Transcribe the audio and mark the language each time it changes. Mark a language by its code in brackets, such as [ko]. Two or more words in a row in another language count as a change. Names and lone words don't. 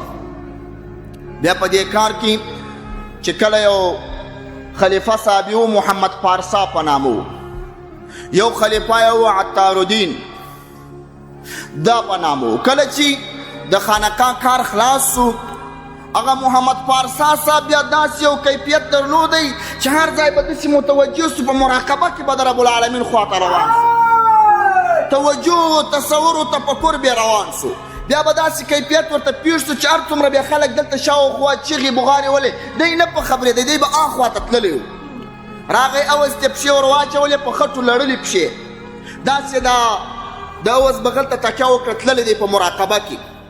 [ps] بیا په دې کار کې چې کله یو خلیفه صاحب و محمد پارسا په نامه و، یو خلیفه یې و عطارالدین دا په نامه و. کله چې د خانقاه کار خلاص سو هغه محمد پارسا صاحب بیا داسې یو کیفیت درلودی چې هر ځای به داسې متوجه سو، په مراقبه کې به د رب العالمین خواته روان سو، توجه و تصور و تفکر بیا روان سو. بیا به داسې کیفیت ورته پیښ سو چې هر څومره بیا خلک دلته شاوخوا چیغې بغارې ولې دی نه په خبرېدی، دی به اخواته تللی و. راغی اوس ته پښې ور واچولې په خټو لړلې پښې، داسې د اوس بغل ته تکیه وکړه تللی دی په مراقبه کې.